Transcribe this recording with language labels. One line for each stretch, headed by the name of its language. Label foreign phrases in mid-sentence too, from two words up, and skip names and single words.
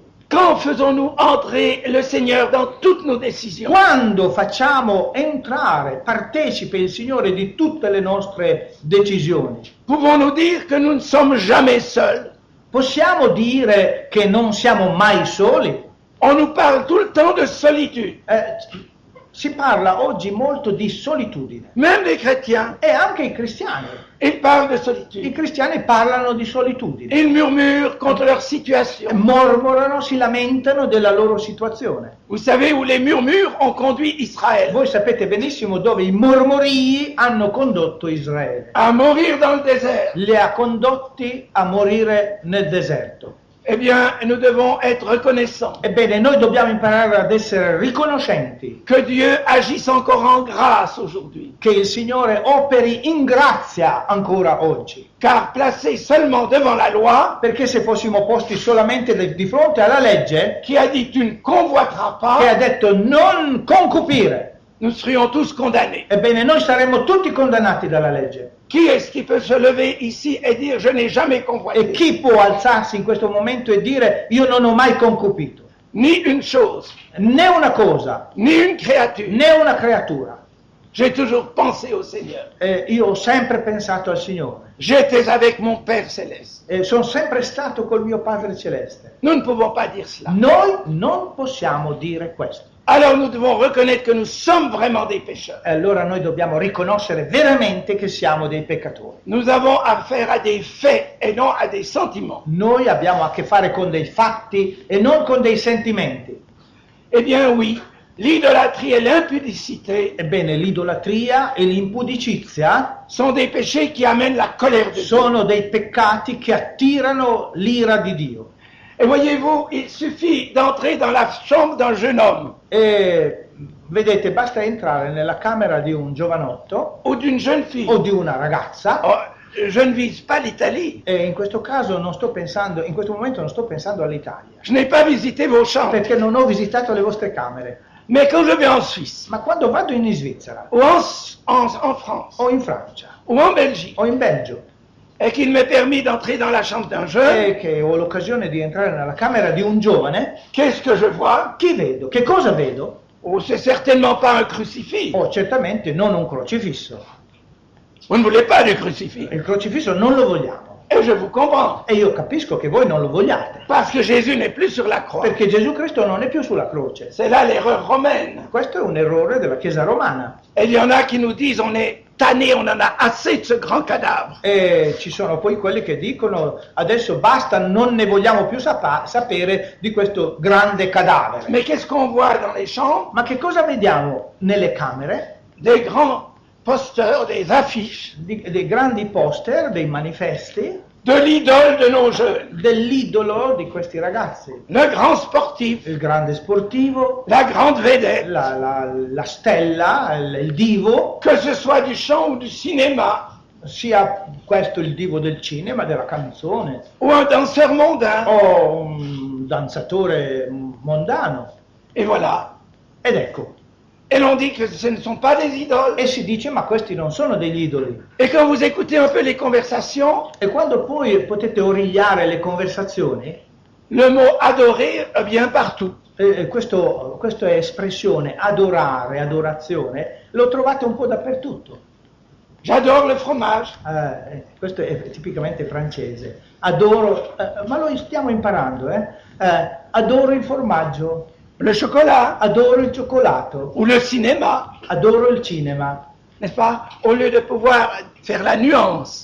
French: Quand faisons-nous entrer le Seigneur dans toutes nos décisions?
Italian: Quando facciamo entrare, partecipe il Signore di tutte le nostre decisioni?
French: Pouvons-nous dire que nous ne sommes jamais seuls?
Italian: Possiamo dire che non siamo mai soli?
French: On nous parle tout le temps de solitude.
Italian: Si parla oggi molto di solitudine,
French: Même les chrétiens,
Italian: e anche i cristiani.
French: ils parlent de
Italian: I
French: solitude.
Italian: cristiani parlano di solitudine,
French: Ils murmurent contre leur situation.
Italian: mormorano, si lamentano della loro situazione.
French: Vous savez où les murmures ont conduit Israël?
Italian: Voi sapete benissimo dove i mormorii hanno condotto Israele.
French: À mourir dans le désert.
Italian: Li ha condotti a morire nel deserto.
French: Eh bien, nous devons être reconnaissants
Italian: Ebbene, noi dobbiamo imparare ad essere riconoscenti
French: que Dieu agisse encore en grâce aujourd'hui.
Italian: che il Signore operi in grazia ancora oggi.
French: Car placés seulement devant la loi,
Italian: Perché se fossimo posti solamente di fronte alla legge,
French: qui a dit tu ne convoiteras
Italian: che ha
French: pas,
Italian: detto non concupire,
French: nous serions tous condamnés.
Italian: Ebbene, noi saremmo tutti condannati dalla legge.
French: Qui est-ce qui peut se lever ici et dire je n'ai jamais
Italian: E
French: convoité
Italian: chi può alzarsi in questo momento e dire io non ho mai concupito?
French: ni une chose,
Italian: Né una cosa,
French: ni une créature.
Italian: né una creatura.
French: J'ai toujours pensé au Seigneur.
Italian: Io ho sempre pensato al Signore.
French: J'étais avec mon Père céleste.
Italian: E sono sempre stato col mio Padre Celeste.
French: Nous ne pouvons pas dire cela.
Italian: Noi non possiamo dire questo.
French: Alors nous devons reconnaître que nous sommes vraiment des pécheurs.
Italian: E allora noi dobbiamo riconoscere veramente che siamo dei peccatori.
French: Nous avons affaire à des faits et non à des sentiments.
Italian: Noi abbiamo a che fare con dei fatti e non con dei sentimenti.
French: Eh bien oui, l'idolâtrie et l'impudicité
Italian: Ebbene, l'idolatria e l'impudicizia
French: sont des péchés qui amènent la colère de Dieu.
Italian: sono dei peccati che attirano l'ira di Dio.
French: Et voyez-vous, il suffit d'entrer dans la chambre d'un jeune homme
Italian: E vedete, basta entrare nella camera di un giovanotto
French: ou d'une jeune fille.
Italian: o di una ragazza,
French: Oh, je ne vise pas l'Italie.
Italian: e in questo caso non sto pensando, in questo momento non sto pensando all'Italia,
French: Je n'ai pas visité vos chambres.
Italian: perché non ho visitato le vostre camere.
French: Mais quand je vais en Suisse,
Italian: Ma quando vado in Svizzera,
French: ou en France,
Italian: o in Francia,
French: ou en Belgique,
Italian: o in Belgio,
French: et qu'il m'est permis d'entrer dans la chambre d'un jeune,
Italian: e che ho l'occasione di entrare nella camera di un giovane,
French: qu'est-ce que je vois?
Italian: chi vedo? Che cosa vedo?
French: Oh, c'est certainement pas un crucifix.
Italian: Oh, certamente non un crocifisso.
French: Vous ne voulez pas du crucifix.
Italian: Il crocifisso non lo vogliamo.
French: Et je vous comprends.
Italian: E io capisco che voi non lo vogliate,
French: Parce que Jésus n'est plus sur la croix.
Italian: perché Gesù Cristo non è più sulla croce.
French: C'est là l'erreur romaine.
Italian: Questo è un errore della Chiesa romana.
French: Et il y en a qui nous disent on est tanné, on en a assez de ce grand cadavre.
Italian: E ci sono poi quelli che dicono adesso basta, non ne vogliamo più sapere di questo grande cadavere.
French: Mais qu'est-ce qu'on voit dans les chambres?
Italian: Ma che cosa vediamo nelle camere?
French: Des grands posters, des affiches
Italian: Dei grandi poster, dei manifesti
French: de l'idole de nos jeunes.
Italian: dell'idolo di questi ragazzi.
French: Le grand sportif,
Italian: Il grande sportivo,
French: la grande vedette,
Italian: la stella, il divo,
French: que ce soit du chant ou du cinéma,
Italian: sia questo il divo del cinema, della canzone,
French: ou un danseur mondain.
Italian: o un danzatore mondano.
French: Et voilà.
Italian: Ed ecco,
French: Et l'on dit que ce ne sont pas des idoles.
Italian: e si dice ma questi non sono degli idoli.
French: Et quand vous écoutez un peu les conversations,
Italian: E quando poi potete origliare le conversazioni,
French: le mot adorer vient partout.
Italian: questa espressione adorare, adorazione, lo trovate un po' dappertutto.
French: J'adore le fromage.
Italian: Questo è tipicamente francese. Adoro, ma lo stiamo imparando, adoro il formaggio,
French: Le chocolat
Italian: adoro il cioccolato,
French: ou le cinéma,
Italian: adoro il cinema.
French: n'est-ce pas? Au lieu de pouvoir faire la nuance,